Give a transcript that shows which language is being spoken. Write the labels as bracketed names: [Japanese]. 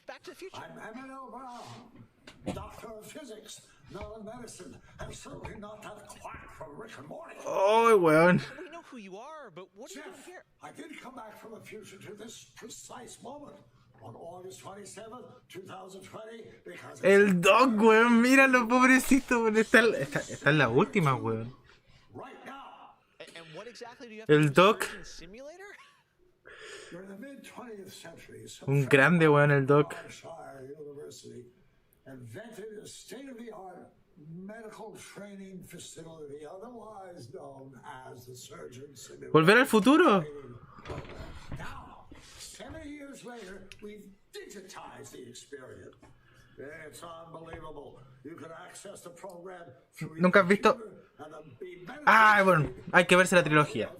[English] Back to the Future? I'm Emmanuel Brown, doctor of physics, not of medicine, and certainly not that quack from Rick and Morty. [Spanish] Oh, weón. [English] We know who you are, but what are you doing here? I did come back from the future to this precise moment. On August 27th, 2020, because... [Spanish] El Doc, weón, míralo, pobrecito, weón. Está en la última, weón. [English] Right now. And what exactly do you have [Spanish] El [English] to do? [Spanish] Doc. [English] Simulator? During the mid-20th century, [Spanish] Un grande, weón, el Doc. [English] University invented a state-of-the-art medical training facility, otherwise known as the Surgeon Simulator. [Spanish] Volver al futuro. [English] Now, 70 years later, we've digitized the experience. It's unbelievable. You can access the program through [Spanish] ¿Nunca has visto? Ah, bueno, hay que verse la trilogía.